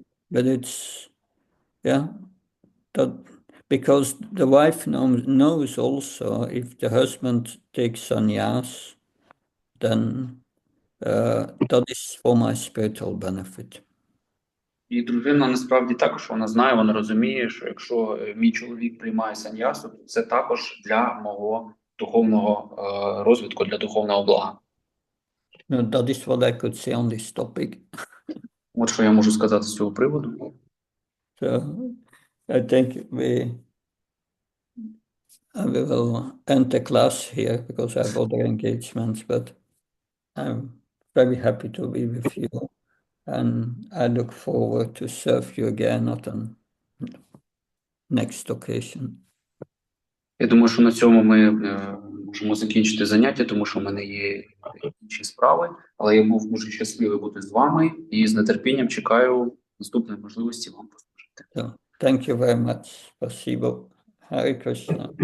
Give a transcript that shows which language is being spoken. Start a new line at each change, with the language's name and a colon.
English: But it's, yeah, that because the wife knows also if the husband takes sannyas, then that is for my spiritual benefit.
Ukrainian: І дружина насправді також вона знає, вона розуміє, що якщо мій чоловік приймає саньясу, то це також для мого духовного розвитку, для духовного блага.
English: No, that is what I could say on this topic.
Ukrainian: От що я можу сказати з цього приводу.
English: So I think I will end the class here because I have other engagements, but I'm very happy to be with you, and I look forward to serve you again at a next occasion.
Ukrainian: Я думаю, що на цьому ми можемо закінчити заняття, тому що в мене є інші справи, але я був дуже щасливий бути з вами і з нетерпінням чекаю наступної можливості вам послужити.
English: So, thank you very much.
Russian: Спасибо.
English: Hare Krishna.